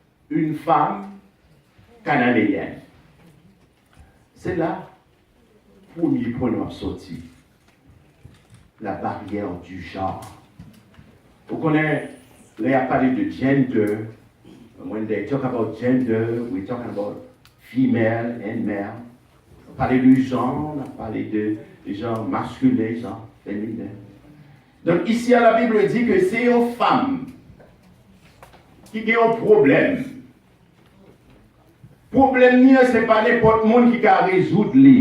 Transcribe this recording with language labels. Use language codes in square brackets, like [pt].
[fr] Une femme cananéenne. C'est là, premier point de sortie, la barrière du genre. Vous connaissez, là, il a parlé de gender. [en] When they talk about gender, we're talking about female and male. [fr] On parle du genre, on parle de genre masculin, genre féminin. Donc ici, la Bible dit que c'est une femme qui a un problème. Le problème, ce n'est pas n'importe qui peut résoudre.